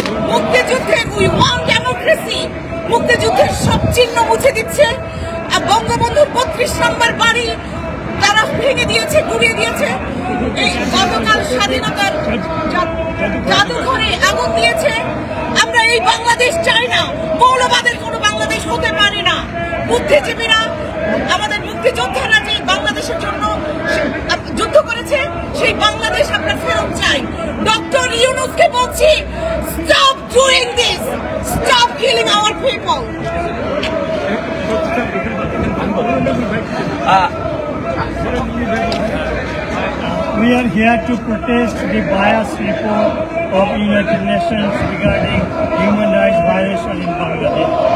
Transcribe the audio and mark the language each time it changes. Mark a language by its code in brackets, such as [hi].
[en] মুক্তিযুদ্ধে we want democracy. [bn] মুক্তিযুদ্ধের সব চিহ্ন মুছে দিচ্ছে। বঙ্গবন্ধুর 32 নম্বর বাড়ি তারা ভেঙে দিয়েছে, গুড়িয়ে দিয়েছে। এই গতকাল স্বাধীনতার জাদুঘরে আগুন দিয়েছে। আমরা এই বাংলাদেশ চাই না। মৌলবাদের কোনো বাংলাদেশ হতে পারে না। বুদ্ধিজীবীরা, আমাদের মুক্তিযোদ্ধারা যে বাংলাদেশের জন্য যুদ্ধ করেছে, সেই বাংলাদেশ আমরা ফেরত চাই। [en] doctor [bn] ইউনূসকে বলছি, [en] Stop doing this, stop killing our people. We are here to protest the biased report of United Nations regarding human rights violation in Bangladesh.